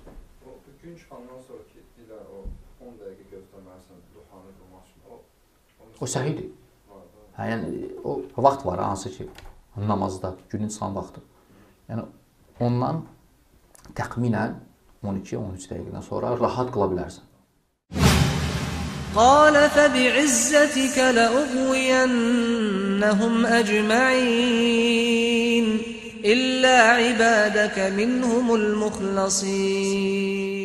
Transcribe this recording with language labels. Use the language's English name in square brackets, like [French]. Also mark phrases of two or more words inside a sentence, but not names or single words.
[Azerbaijani] Gün çıxandan sonra ki, deyirlər, o 10 dəqiqə gözləməlisən, duhanı qılmaq üçün, o səhidir. Hə, yəni, o vaxt var, hansı ki, namazda, günün çıxan vaxtı. Yəni, ondan təxminən 12-13 dəqiqədən sonra rahat qıla bilərsən. [Arabic] قال فبعزتك لأغوينهم أجمعين إلا عبادك منهم المخلصين